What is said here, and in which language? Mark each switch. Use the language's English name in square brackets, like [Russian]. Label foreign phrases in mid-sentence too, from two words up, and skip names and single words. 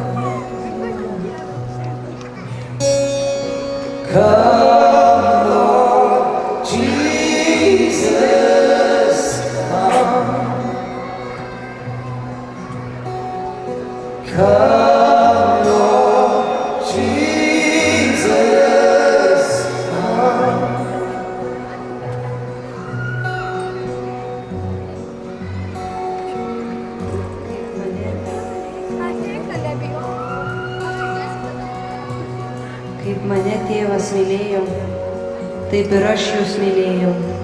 [English] Come Lord Jesus, come. Come Lord Jesus, come. [Lithuanian] Kaip mane tėvas mylėjo, taip ir aš jūs mylėjau.